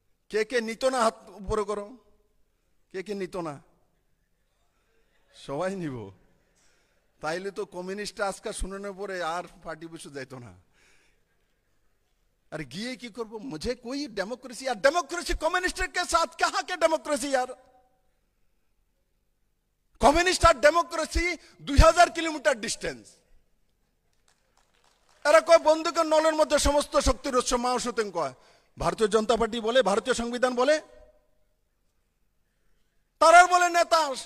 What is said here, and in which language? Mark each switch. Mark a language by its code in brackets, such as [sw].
[bn] কে কে নিত না? হাত উপরে করো। কে কে নিত না? সবাই নিব। তাইলে তো কমিউনিস্ট আজকে শুনানোর পরে আর পার্টি বসে যাইত না। আর গিয়ে কি করবো? [hi] মুঝে कोई डेमोक्रेसी, यार डेमोक्रेसी कम्युनिस्ट के साथ कहां के डेमोक्रेसी यार? [bn] कम्युनिस्ट আর ডেমোক্রেসি 2000 কিলোমিটার ডিস্টেন্স। এরা কয় বন্দুকের নলের মধ্যে সমস্ত শক্তির উৎস মাও সুতেন কয়। ভারতীয় জনতা পার্টি বলে, ভারতীয় সংবিধান বলে, তারা বলে নেতা